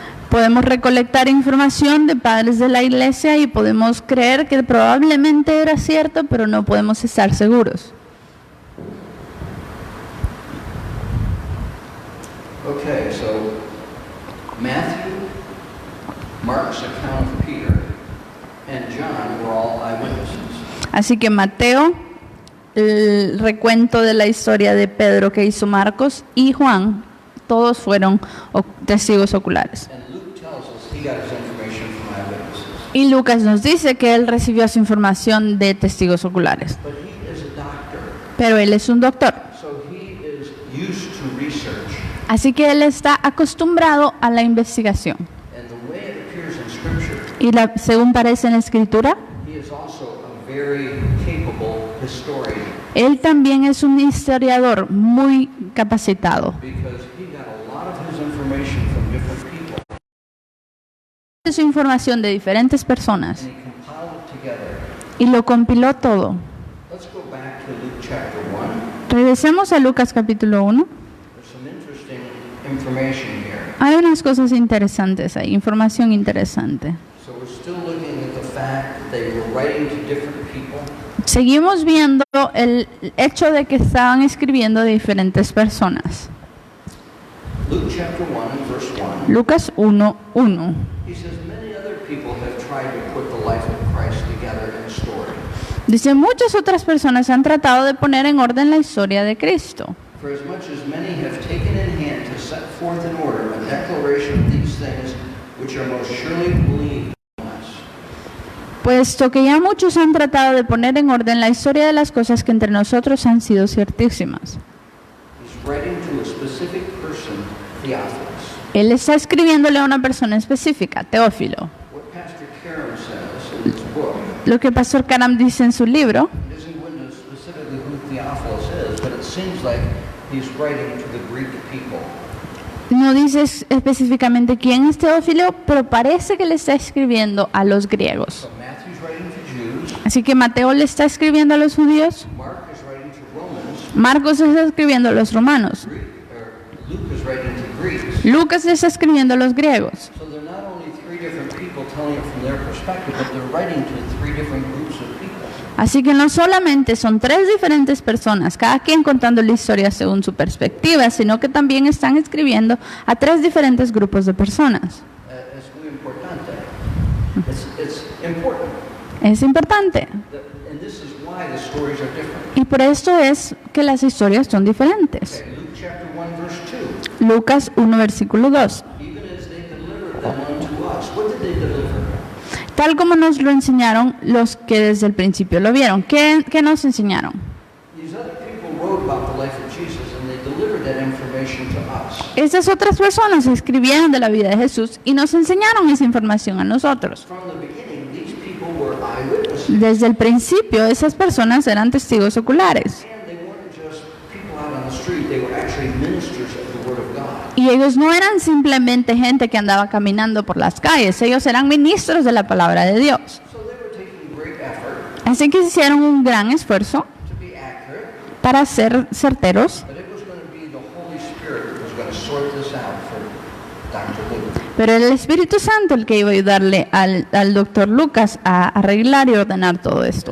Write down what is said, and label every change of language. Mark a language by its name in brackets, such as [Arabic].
[Spanish] Podemos recolectar información de padres de la iglesia y podemos creer que probablemente era cierto, pero no podemos estar seguros. [English] Okay, so Matthew, Mark's account of Peter, and John were all eyewitnesses. [Spanish] Así que Mateo, el recuento de la historia de Pedro que hizo Marcos, y Juan, todos fueron testigos oculares. [English] And Luke tells us he got his information from eyewitnesses. [Spanish] Y Lucas nos dice que él recibió su información de testigos oculares. [English] But he is a doctor, [Spanish] Pero él es un doctor. [English] so he is used to research. [Spanish] Así que él está acostumbrado a la investigación. [English] And the way it appears in Scripture, [Spanish] Y según parece en la Escritura, [English] he is also a very capable historian [Spanish] él también es un historiador muy capacitado. [English] because he got a lot of his information from different people [Spanish] Su información de diferentes personas [English] and he compiled it together. [Spanish] y lo compiló todo. [English] Let's go back to Luke chapter 1. [Spanish] Regresemos a Lucas capítulo 1. [English] There's some interesting information here. [Spanish] Hay unas cosas interesantes ahí, información interesante. [English] So we're still looking at the fact that they were writing to different people. [Spanish] Seguimos viendo el hecho de que estaban escribiendo de diferentes personas. [English] Luke chapter 1 and verse 1. [Spanish] Lucas 1:1. [English] He says, many other people have tried to put the life of Christ together in a story. [Spanish] Dice, muchas otras personas han tratado de poner en orden la historia de Cristo. [English] For as much as many have taken in hand to set forth in order a declaration of these things which are most surely believed in us. [Spanish] Puesto que ya muchos han tratado de poner en orden la historia de las cosas que entre nosotros han sido ciertísimas. [English] He's writing to a specific person, Theophilus. [Spanish] Él está escribiéndole a una persona específica, Teófilo. [English] What Pastor Karam says in his book, [Spanish] Lo que Pastor Karam dice en su libro, [English] he doesn't go into specifically who Theophilus is, but it seems like he's writing to the Greek people. [Spanish] no dice específicamente quién es Teófilo, pero parece que le está escribiendo a los griegos. [English] So Matthew's writing to Jews, [Spanish] Así que Mateo le está escribiendo a los judíos, [English] Mark is writing to Romans, [Spanish] Marcos está escribiendo a los romanos, [English] Luke is writing to Greeks. [Spanish] Lucas está escribiendo a los griegos. [English] So they're not only three different people telling it from their perspective, but they're writing to three different groups of people. [Spanish] Así que no solamente son tres diferentes personas, cada quien contando la historia según su perspectiva, sino que también están escribiendo a tres diferentes grupos de personas. Es muy importante. [English] It's important. [Spanish] Es importante. [English] And this is why the stories are different. [Spanish] Y por esto es que las historias son diferentes. [English] Okay, Luke chapter 1 verse 2. [Spanish] Lucas 1, versículo 2. [English] Even as they delivered them unto us. What did they deliver? [Spanish] Tal como nos lo enseñaron los que desde el principio lo vieron. ¿Qué nos enseñaron? [English] These other people wrote about the life of Jesus and they delivered that information to us. [Spanish] Esas otras personas escribieron de la vida de Jesús y nos enseñaron esa información a nosotros. [English] From the beginning, these people were eyewitnesses. [Spanish] Desde el principio, esas personas eran testigos oculares. [English] And they weren't just people out on the street, they were actually ministers of the Word of God. [Spanish] Y ellos no eran simplemente gente que andaba caminando por las calles, ellos eran ministros de la palabra de Dios. [English] So they were taking great effort [Spanish] Así que hicieron un gran esfuerzo [English] to be accurate, [Spanish] para ser certeros, [English] but it was going to be the Holy Spirit that was going to sort this out for Dr. Luke. [Spanish] pero era el Espíritu Santo el que iba a ayudarle al doctor Lucas a arreglar y ordenar todo esto.